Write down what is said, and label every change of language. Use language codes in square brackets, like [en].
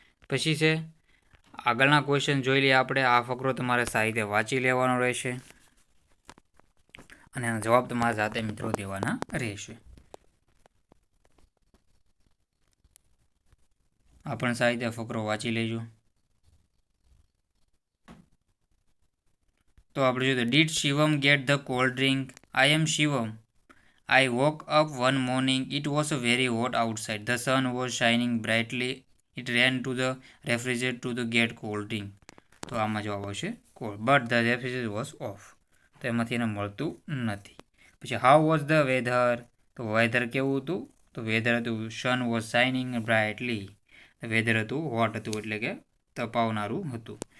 [gu] પછી છે આગળના ક્વેશ્ચન જોઈ લઈએ આપણે. આ ફકરો તમારે સાહિત્ય વાંચી લેવાનો રહેશે અને એનો જવાબ તમારા સાથે મિત્રો દેવાના રહેશે. આ પણ સાહિત્ય ફકરો વાંચી લેજો. તો આપણે જોઈએ [en] Did Shivam get the cold drink? I am Shivam. I woke up one morning. It was very hot outside. The sun was shining brightly. It ran to the refrigerator to get cold drink. [gu] તો આમાં જવાબ આવશે cold. [en] But the refrigerator was off. [gu] તો એમાંથી એને મળતું નથી. પછી [en] how was the weather? [gu] તો વેધર કેવું હતું? તો વેધર હતું [en] sun was shining brightly. [gu] Weather હતું હોટ હતું એટલે કે તપાવનારું હતું.